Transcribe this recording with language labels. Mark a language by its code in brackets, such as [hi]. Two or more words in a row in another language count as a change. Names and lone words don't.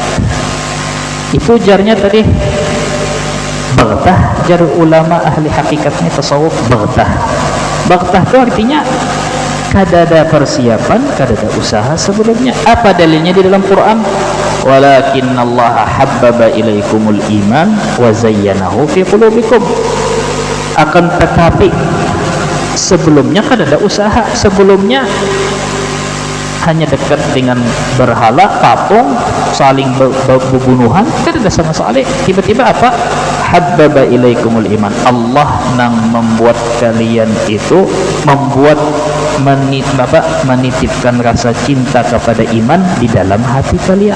[id] Itu jarnya tadi baghtah, jar ulama ahli hakikatnya tasawuf baghtah. Baghtah itu artinya kadada persiapan, kadada usaha sebelumnya. Apa dalilnya di dalam Quran? [ar] ولكن الله حبب إليكم الإيمان وزينه في قلوبكم. [id] Akan tetapi sebelumnya kan ada usaha, sebelumnya hanya dekat dengan berhala, patung, saling berbunuhan, tidak ada sama sekali. Tiba-tiba apa? [ar] حبب إليكم الإيمان. [id] Allah nang membuat kalian itu, menitipkan rasa cinta kepada iman di dalam hati kalian.